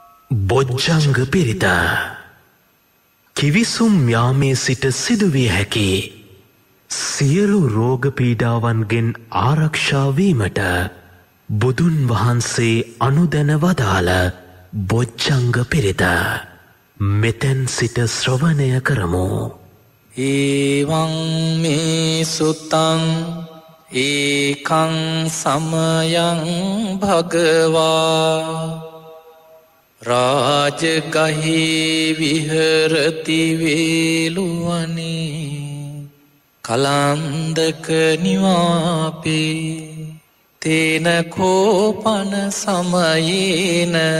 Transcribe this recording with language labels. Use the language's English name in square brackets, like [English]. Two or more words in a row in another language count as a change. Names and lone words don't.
[Sinhala] බොජ්ජංග පිරිත කිවිසුම් යාමේ සිට සිදුවිය හැකි සියලු රෝග පීඩාවන්ගෙන් ආරක්ෂා වීමට බුදුන් වහන්සේ අනුදැන වදාළ බොජ්ජංග පිරිත මෙතෙන් සිට ශ්‍රවණය කරමු. [Pali] ඒවං මේ සුතං ඒකං සමයං භගවා රාජගහේ විහරති වේලුවනේ කලන්දක නිවාපේ තේන කෝපන සමයේන